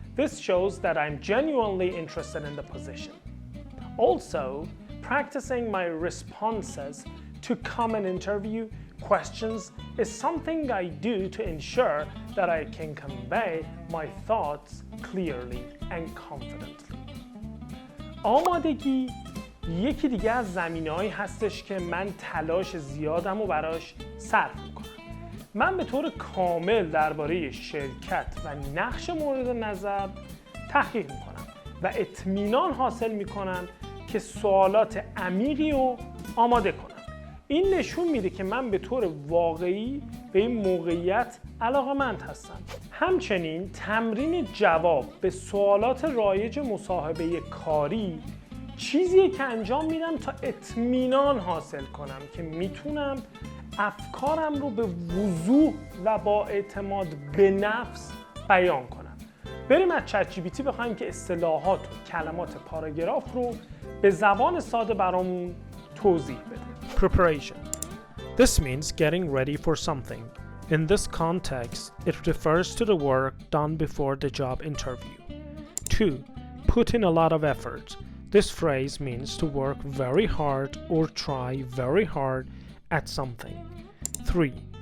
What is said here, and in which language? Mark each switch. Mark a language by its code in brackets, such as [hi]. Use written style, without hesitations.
[en] This shows that I'm genuinely interested in the position. Also, practicing my responses to common interview questions is something I do to ensure that I can convey my thoughts clearly and confidently. [fa] آمادگی یکی دیگه از زمینه‌هایی هستش که من تلاش زیادم رو براش صرف میکنم. من به طور کامل درباره شرکت و نقش مورد نظر تحقیق میکنم و اطمینان حاصل میکنم که سوالات عمیقی رو آماده کنم. این نشون میده که من به طور واقعی به این موقعیت علاقه‌مند هستم. همچنین تمرین جواب به سوالات رایج مصاحبه کاری چیزیه که انجام میدم تا اطمینان حاصل کنم که میتونم افکارم رو به وضوح و با اعتماد به نفس بیان کنم. بریم از چت جی پی تی بخوایم که اصطلاحات و کلمات پاراگراف رو به زبان ساده برامون توضیح بده. [en] Preparation. This means getting ready for something. In this context, it refers to the work done before the job interview. 2. Put in a lot of effort. This phrase means to work very hard or try very hard at something. 3.